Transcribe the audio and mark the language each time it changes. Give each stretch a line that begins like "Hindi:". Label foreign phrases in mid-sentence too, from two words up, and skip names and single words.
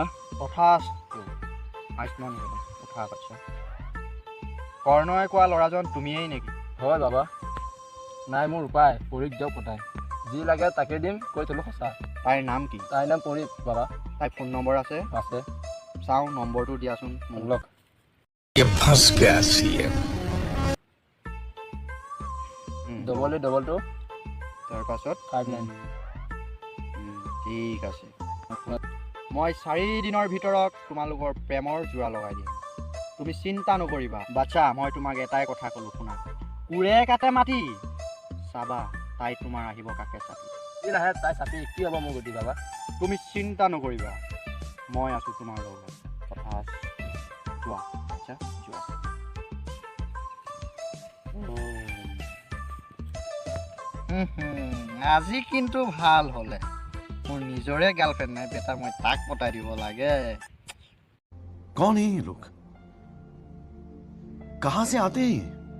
Assamese: তথাস্তু আয়ুষ্মান ভৱ উঠা পাইছা কৰ্ণই কোৱা ল'ৰাজন তুমিয়েই নেকি হয় বাবা নাই মোৰ উপায় পৰীক দিয়ক পতাই যি লাগে তাকে দিম কৈ থলো সঁচা তাইৰ নাম কি তাইৰ নাম পৰী বাবা তাইৰ ফোন নম্বৰ আছে আছে চাওঁ নম্বৰটো দিয়াচোন মোক লওক
Hindi: ये फंस गया सीएम
Assamese: $2 তাৰপাছত 59 ঠিক আছে মই 4 দিনৰ ভিতৰত তোমালোকৰ প্ৰেমৰ যোৰা লগাই দিম তুমি চিন্তা নকৰিবা বাচ্চা মই তোমাক এটাই কথা ক'লোঁ শুনা কোৰে কাটে মাটি চাবা তাই তোমাৰ আহিব কাকে চাপি কি নাহে তাই চাপি কি হ'ব মোৰ গতি বাবা তুমি চিন্তা নকৰিবা মই আছোঁ তোমাৰ লগত কথা যোৱা আচ্ছা যোৱা আজি কিন্তু ভাল হ'লে মোৰ নিজৰে গাৰ্লফ্ৰেণ্ড নাই বেটা মই তাক পতাই দিব লাগে
Hindi: कौन है ये लोग कहां से आते हैं